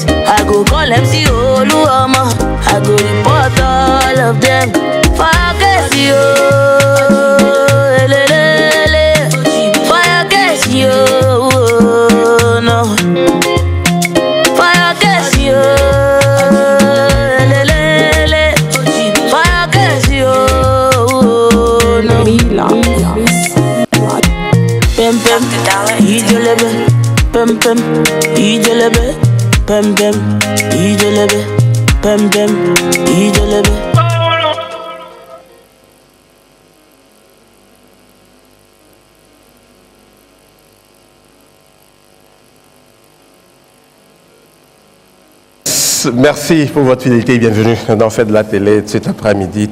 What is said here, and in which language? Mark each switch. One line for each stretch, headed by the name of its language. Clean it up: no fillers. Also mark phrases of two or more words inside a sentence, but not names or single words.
Nigerian Pidgin: I go call MC Oluomo. I go report all of them. For your case, yo. For your case, yo. No. For your case, yo.
Yoruba: Pem pem, ijelebe, pem pem, ijelebe, pem pem, ijelebe.
French: Merci pour votre fidélité et bienvenue dans Fête de la télé de cet après-midi.